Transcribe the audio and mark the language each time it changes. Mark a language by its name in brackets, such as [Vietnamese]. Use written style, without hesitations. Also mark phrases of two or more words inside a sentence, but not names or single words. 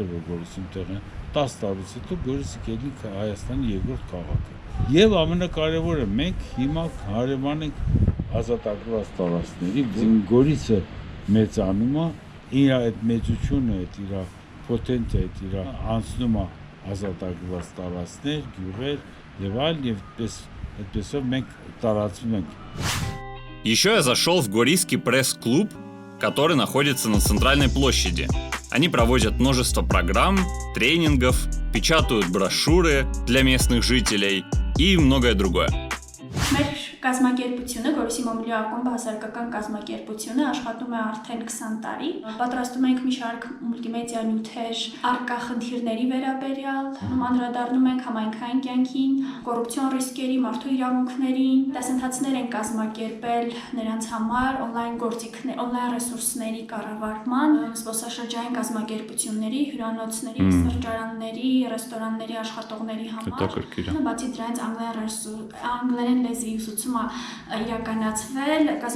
[Armenian] որ Գորիսում տեղ են, 10 տարուց հետո Գորիսը կլինի Հայաստանի երկրորդ քաղաքը։ Եվ ամենակարևորը մենք հիմա հարևան ենք ազատագրված տարածքների, Գորիսը մեծանում է, իր այդ մեծությունը, այդ իր պոտենցիա, այդ իր անցնում է ազատագրված տարածքներ, գյուղեր եւ այլն եւ այդպեսով մենք տարածվում ենք։ [Russian] Еще я зашел в Горийский пресс-клуб, который находится на центральной площади. Они проводят множество программ, тренингов, печатают брошюры для местных жителей и многое другое. [Armenian] Կազմակերպությունը, Գորիսի Մոմլի ակումբը հասարակական կազմակերպությունը աշխատում է արդեն 20 տարի։ Պատրաստում ենք մի շարք մուլտիմեդիա նյութեր առկա խնդիրների վերաբերյալ, անդրադառնում ենք համայնքային կյանքին, կոռուպցիոն ռիսկերի, մարդու իրավունքներին, դասընթացներ են կազմակերպել նրանց համար օնլայն գործիքներ, օնլայն ռեսուրսների կառավարման, զբոսաշրջային կազմակերպությունների, հյուրանոցների, սրճարանների, ռեստորանների աշխատողների համար։ Բացի դրանից անգլերեն լեզվի ուսուցումը իրականացվել,